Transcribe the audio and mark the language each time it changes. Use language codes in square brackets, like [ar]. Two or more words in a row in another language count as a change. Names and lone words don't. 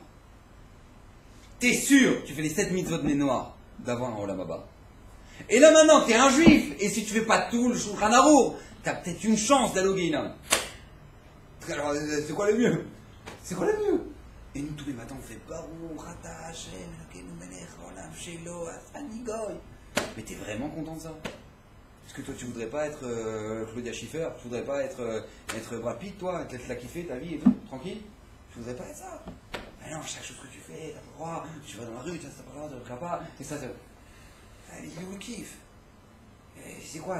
[fr] T'es sûr, tu fais les 7 mitzvot de Nénoir d'avoir un [he] עולם הבא. [fr] Et là maintenant, t'es un juif. Et si tu fais pas tout le Shulchan Arour, t'as peut-être une chance d'aller au Guéhinam. Alors, c'est quoi le mieux? Et nous, tous les matins, on fait [he] ברוך אתה השם אלוקינו מלך העולם שלא עשני גוי. [fr] Mais t'es vraiment content de ça? Est-ce que toi, tu voudrais pas être Claudia Schiffer? Tu voudrais pas être Brad Pitt, toi? Te la kiffer, ta vie et tout? Tranquille? Tu voudrais pas être ça? Mais non, chaque chose que tu fais, t'as pas le droit. Tu vas dans la rue, t'as pas le droit, tu ne pas. Et ça, il vous kiffe. Et c'est quoi?